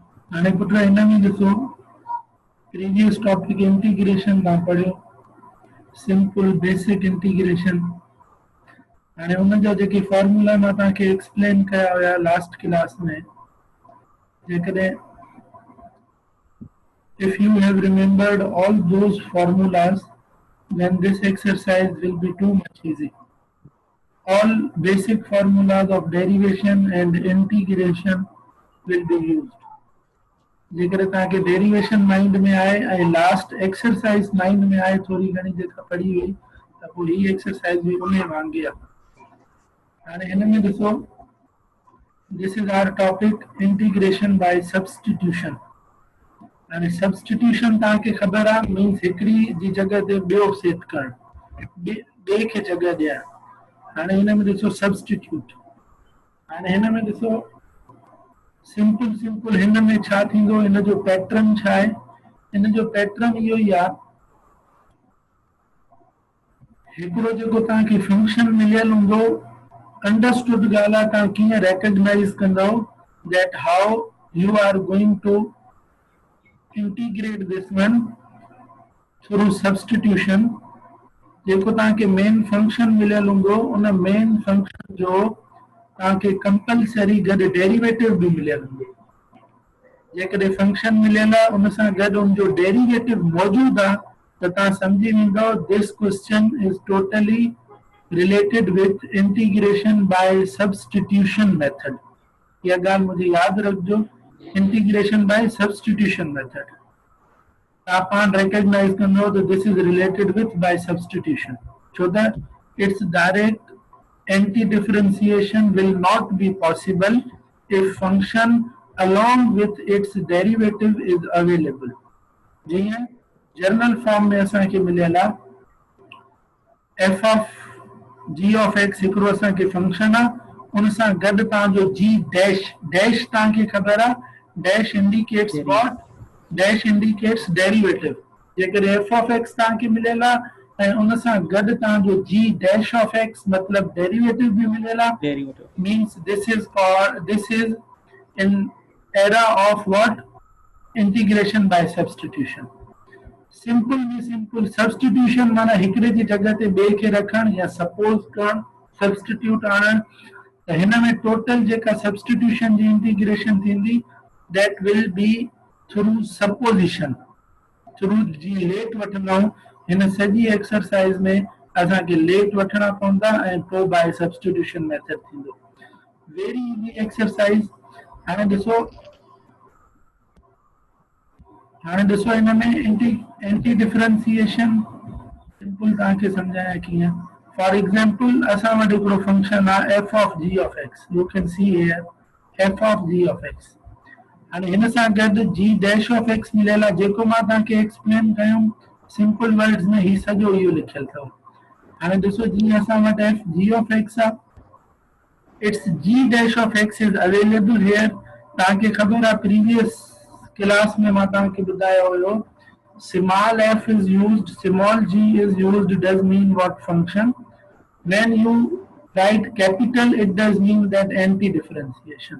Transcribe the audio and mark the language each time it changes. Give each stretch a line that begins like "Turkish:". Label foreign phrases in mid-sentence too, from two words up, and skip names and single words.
Sindhi: हाणे पुट हिन में ॾिसो
English: previous topic integration
Sindhi: तव्हां पढ़ियो
English: simple basic integration.
Sindhi: हाणे उन जा जेके फॉर्मूला मां तव्हांखे एक्सप्लेन कया हुया
English: last class
Sindhi: में, जेकॾहिं
English: if you have remembered all those formulas, then this exercise will be too much easy. All basic formulas of derivation and integration will be used.
Sindhi: जेकर तव्हांखे
English: derivation mind
Sindhi: में आए ऐं
English: last exercise mind
Sindhi: में आए थोरी घणी जेका पढ़ी हुई त पोइ हीअ एक्सरसाइज बि उन वांगुरु आहे। हाणे हिन में ॾिसो,
English: This is our topic integration by substitution.
Sindhi: हाणे सब्स्टिट्यूशन तव्हांखे ख़बर आहे मीन्स हिकिड़ी जी जॻह ते ॿियो सेट करणु, ॿिए खे जॻह ॾियणु। हाणे हिन में ॾिसो सब्स्टिट्यूट। हाणे हिन में ॾिसो
English: simple simple
Sindhi: हिन में छा थींदो, हिन जो पैटर्न छा आहे? हिन जो पैटर्न इहो ई आहे, हिकिड़ो जेको तव्हांखे फंक्शन मिलियल हूंदो, अंडरस्टूड ॻाल्हि आहे, तव्हां कीअं रिकॉग्नाइज कंदव
English: that how you are going to integrate this one through substitution.
Sindhi: जेको तव्हांखे
English: main function
Sindhi: मिलियल हूंदो, उन
English: main function
Sindhi: जो तव्हांखे कंपलसरी गॾु डेरिवेटिव बि मिलियल हूंदो। जेकॾहिं फंक्शन मिलियल आहे उन सां गॾु उनजो डेरिवेटिव मौजूदु आहे त तव्हां सम्झी वेंदव
English: this question is totally related with integration by substitution method.
Sindhi: इहा ॻाल्हि मुंहिंजी यादि रखिजो,
English: Integration by substitution method.
Sindhi: तव्हां पाण
English: रिकॉग्नाइज
Sindhi: कंदव त
English: this is related with by substitution,
Sindhi: छो त
English: its direct anti-differentiation will not be possible if function along with its derivative is available.
Sindhi: जीअं जनरल फॉर्म में असांखे मिलियल आहे
English: f of g of x
Sindhi: हिकिड़ो असांखे फंक्शन आहे, उन सां गॾु तव्हांजो
English: g dash,
Sindhi: डैश तव्हांखे ख़बर आहे,
English: Dash indicates what? Dash indicates derivative.
Sindhi: जेकॾहिं
English: f of x
Sindhi: तव्हांखे मिलियल आहे ऐं उन सां गॾु तव्हांजो
English: g dash of x
Sindhi: मतलब डेरिवेटिव बि मिलियल आहे,
English: Means this is in era of what? Integration by substitution.
Sindhi: सिंपल में सिंपल सब्स्टिट्यूशन माना हिकिड़े जी जॻह ते ॿिए खे रखणु या सपोज करणु, सब्स्टिट्यूट आणणु। त हिन में टोटल जेका सब्स्टिट्यूशन जी इंटीग्रेशन थींदी
English: that will be through supposition, through
Sindhi: जीअं लेट वठंदा आहियूं। हिन सॼी एक्सरसाइज में असांखे लेट वठणा पवंदा ऐं पोइ
English: by substitution method
Sindhi: थींदो।
English: Very easy exercise.
Sindhi: हाणे ॾिसो हिन में
English: anti differentiation simple
Sindhi: तव्हांखे सम्झायां कीअं।
English: For example
Sindhi: असां वटि हिकिड़ो फंक्शन आहे
English: f of g of x, you can see here f of g of x।
Sindhi: हाणे हिन सां गॾु
English: g dash of x
Sindhi: मिलियल आहे, जेको मां तव्हांखे एक्सप्लेन कयुमि
English: simple words
Sindhi: में, ही सॼो इहो लिखियल अथव। हाणे ॾिसो जीअं असां वटि
English: f g of x आहे, its g dash of x is available here.
Sindhi: तव्हांखे ख़बर आहे
English: previous class
Sindhi: में मां तव्हांखे ॿुधायो हुयो
English: small f is used, small g is used does mean what function, when you write capital it does mean that anti differentiation।